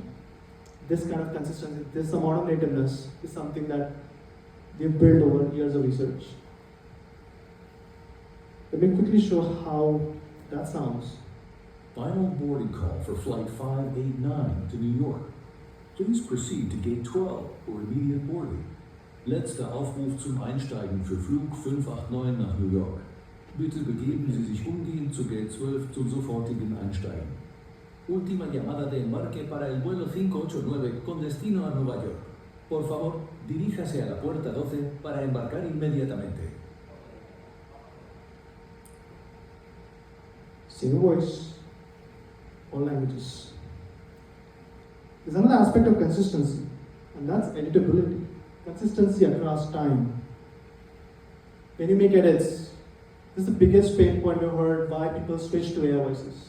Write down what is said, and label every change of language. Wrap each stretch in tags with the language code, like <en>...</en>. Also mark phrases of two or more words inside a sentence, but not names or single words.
<en>This kind of consistency, this amount of nativeness is something that they've built over years of research. Let me quickly show how that sounds. Final boarding call for Flight 589 to New York. Please proceed to Gate 12 for immediate boarding.</en> <de>Letzter Aufruf zum Einsteigen für Flug 589 nach New York. Bitte begeben Sie sich umgehend zu Gate 12 zum sofortigen Einsteigen.</de> <es>Última llamada de embarque para el vuelo 589 con destino a Nueva York. Por favor, diríjase a la puerta 12 para embarcar inmediatamente.</es> <en>Same voice, all languages. There's another aspect of consistency, and that's editability. Consistency across time. When you make edits, this is the biggest pain point we've heard why people switch to AI voices.</en>